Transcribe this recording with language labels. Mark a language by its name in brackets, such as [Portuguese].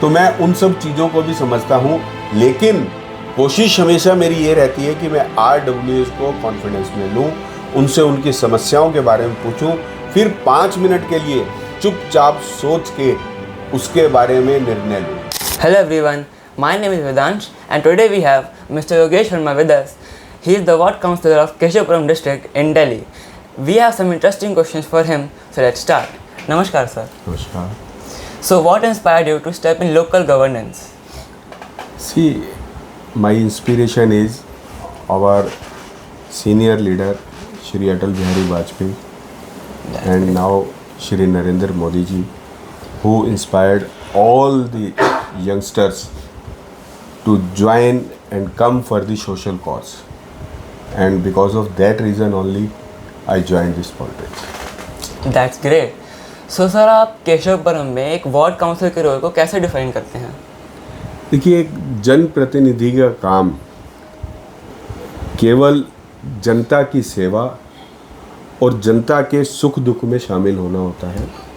[Hindi] तो मैं उन सब चीज़ों को भी समझता हूँ, लेकिन कोशिश हमेशा मेरी ये रहती है कि मैं RWS को कॉन्फिडेंस में लूँ, उनसे उनकी समस्याओं के बारे में पूछूं, फिर 5 मिनट के लिए चुपचाप सोच के उसके बारे में निर्णय लूँ। [English] Hello everyone, my name is Vedansh and today we have Mr. Yogesh Sharma with us. He is the ward councillor of Keshavpuram district in Delhi. We have some interesting questions for him, so let's start. Namaskar sir. [Hindi] नमस्कार। [English] So what inspired you to step in local governance? See, my inspiration is our senior leader Shri Atal Bihari Vajpayee and now Shri Narendra Modi ji, who inspired all the youngsters to join and come for the social cause, and because of that reason only I joined this politics. That's great. So [Hindi] sir, आप केशवपुरम में एक ward councillor के role को कैसे define करते हैं? देखिए, एक जनप्रतिनिधि का काम केवल जनता की सेवा और जनता के सुख दुख में शामिल होना होता है।